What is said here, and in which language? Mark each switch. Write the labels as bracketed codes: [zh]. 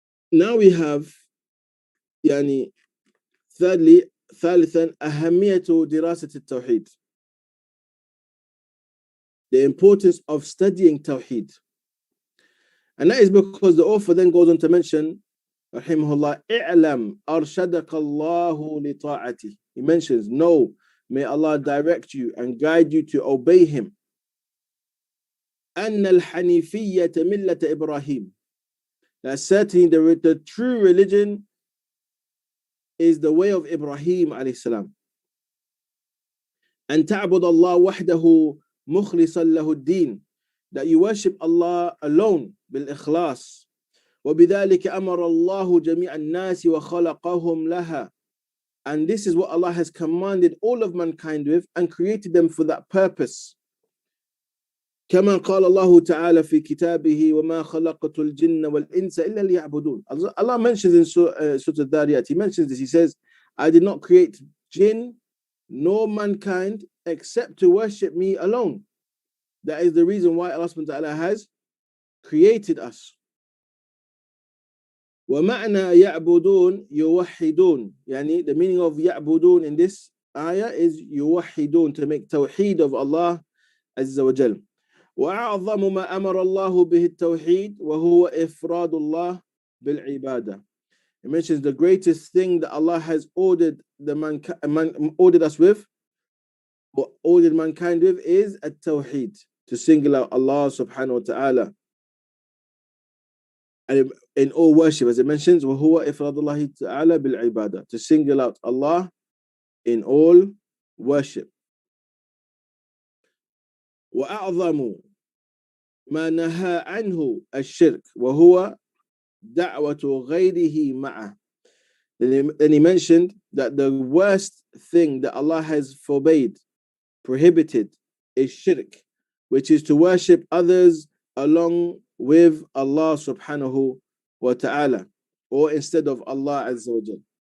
[en] Now we have thirdly, [ar] ثالثا أهمية دراسة التوحيد, [en] the importance of studying Tawheed. And that is because the author then goes on to mention, rahimahullah, i'lam arshadaka Allahu li ta'ati. He mentions, no, may Allah direct you and guide you to obey Him. [ar] أن الحنيفية ملة إبراهيم. [en] That certainly the true religion is the way of Ibrahim alayhi salam. [ar] أن تعبد الله وحده مخلصا له الدين. [en] That you worship Allah alone بالإخلاص. [ar] وبذلك أمر الله جميع الناس وخلقهم لها. [en] And this is what Allah has commanded all of mankind with and created them for that purpose. [ar] كما قال الله تعالى في كتابه وما خلقت الجن والإنس إلا ليعبدون. [en] Allah mentions in Surah Al-Dhariyat, He mentions this, He says, I did not create jinn nor mankind except to worship me alone. That is the reason why Allah subhanahu wa ta'ala has created us. [ar] ومعنى يعبدون يوحدون, يعني [en] the meaning of [ar] يعبدون [en] in this ayah is [ar] يوحدون, [en] to make tawheed of Allah Azza wa Jal. [ar] وأعظم ما أمر الله به التوحيد وهو إفراد الله بالعبادة. [en] It mentions the greatest thing that Allah has ordered ordered us with, or ordered mankind with, is at-tawheed, to single out Allah subhanahu wa ta'ala. And in all worship, as it mentions, [ar] وهو إفراد الله تعالى بالعبادة, [en] to single out Allah in all worship. [ar] وأعظم ما نهى عنه الشرك وهو دعوة غيره معه. [en] Then he mentioned that the worst thing that Allah has forbade, prohibited, is shirk, which is to worship others along with Allah subhanahu wa ta'ala, or instead of Allah Azza wa Jal.